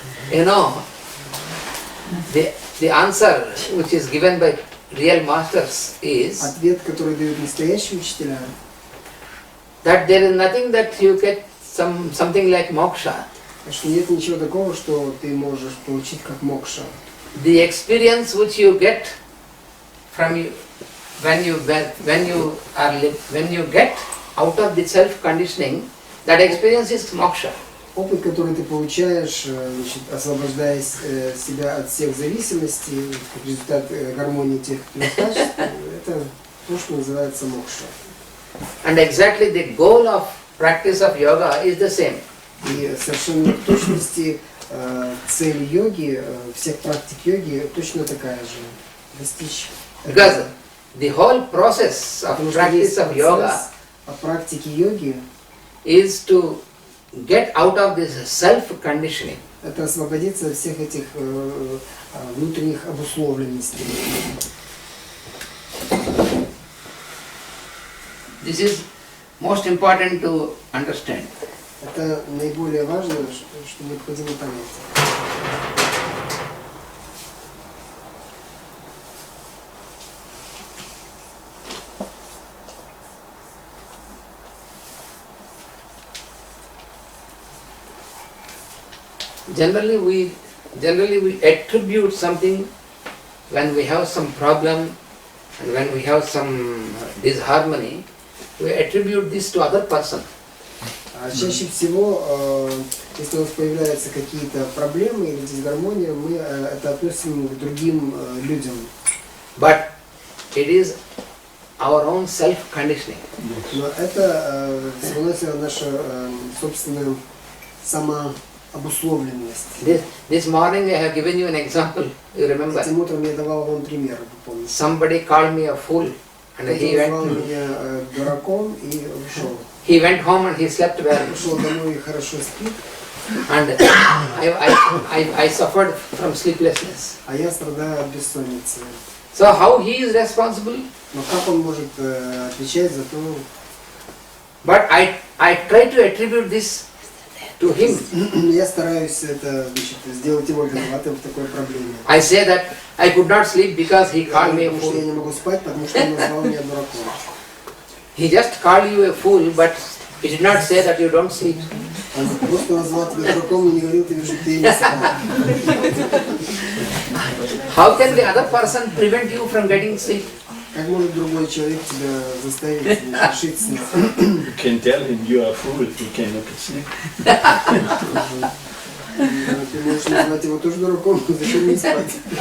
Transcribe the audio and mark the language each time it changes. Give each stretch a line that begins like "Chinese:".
English: You know, the answer which is given by real masters is
Russian: ответ, который дают настоящие учителя,
English: that there is nothing that you get something like moksha.
Russian: Что нет ничего такого, что ты можешь получить как мокша.
English: The experience which you get from you when you get out of the self conditioning, that experience is moksha.
Russian: Опыт, который ты получаешь, освобождаясь себя от всех зависимостей, как результат гармонии тех трех качеств, это то, что называется мокша.
English: And exactly the goal of practice of yoga is the same.
Russian: И совершенно в точности цель йоги, всех практик йоги точно такая же. Достичь.
English: Because the whole process of practice of yoga
Russian: практики йоги
English: is to get out of this self-conditioning.
Russian: Это освободиться от всех этих внутренних обусловленностей.
English: This is most important to understand.
Russian: Это наиболее важно, что необходимо понять.
English: Generally we attribute something when we have some problem and when we have some disharmony, we attribute this to other person.
Russian: Чаще всего, если у нас появляются какие-то проблемы или дисгармония, мы это относим к другим людям.
English: But it is our own self-conditioning.
Russian: Но это всего-навсего наша собственная самообусловленность.
English: This morning I have given you an example. You remember?
Russian: Этим утром я давал вам пример, вы помните.
English: Somebody called me a fool, and he
Russian: назвал
English: went.
Russian: меня дураком и ушел.
English: He went home and he slept well.
Russian: Ушел домой и хорошо спит.
English: And I suffered from sleeplessness.
Russian: А я страдаю от бессонницы.
English: So how he is responsible?
Russian: Но как он может отвечать за то?
English: But I try to attribute this to him.
Russian: Я стараюсь это, значит, сделать его виноватым в такой проблеме.
English: I say that I could not sleep because he called me a
Russian: Потому что я не
English: fool.
Russian: могу спать, потому что он назвал меня дураком.
English: He just called you a fool, but he did not say that you don't sleep.
Russian: Он просто назвал тебя дураком и не говорил тебе, что ты не спал.
English: How can the other person prevent you from getting sleep?
Russian: Как может другой человек тебя заставить лишить сна?
English: You can tell him you are a fool if you cannot sleep.
Russian: Ты можешь назвать его тоже дураком, но зачем не спать?